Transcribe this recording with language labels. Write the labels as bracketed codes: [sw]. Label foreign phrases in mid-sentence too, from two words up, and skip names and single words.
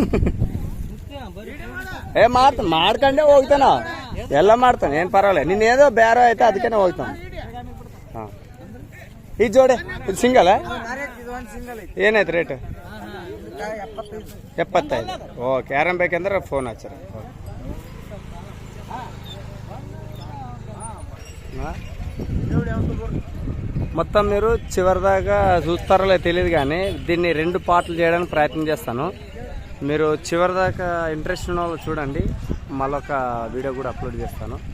[kn] ಮಾಡ್ಕೊಂಡೇ ಹೋಗ್ತಾನ, ಎಲ್ಲ ಮಾಡ್ತಾನೆ, ಏನು ಪರವಾಗಿಲ್ಲ. ನಿನ್ನ ಏನೋ ಬೇರೆ ಆಯ್ತಾ ಅದಕ್ಕೆ ಹೋಗ್ತಾನೆ. ಹಾಂ, ಈ ಜೋಡಿ ಇದು ಸಿಂಗಲ್ ಏನಾಯ್ತು ರೇಟ್? 75. ಓಕೆ. ಯಾರನ್ನ ಬೇಕಂದ್ರೆ ಫೋನ್ ಹಚ್ಚಾರ. [te] మొత్తం మీరు చివరిదాకా చూస్తారో తెలియదు కానీ దీన్ని 2 పార్ట్లు చేయడానికి ప్రయత్నం చేస్తాను. మీరు చివరిదాకా ఇంట్రెస్ట్ ఉన్న వాళ్ళు చూడండి, మళ్ళొక వీడియో కూడా అప్లోడ్ చేస్తాను.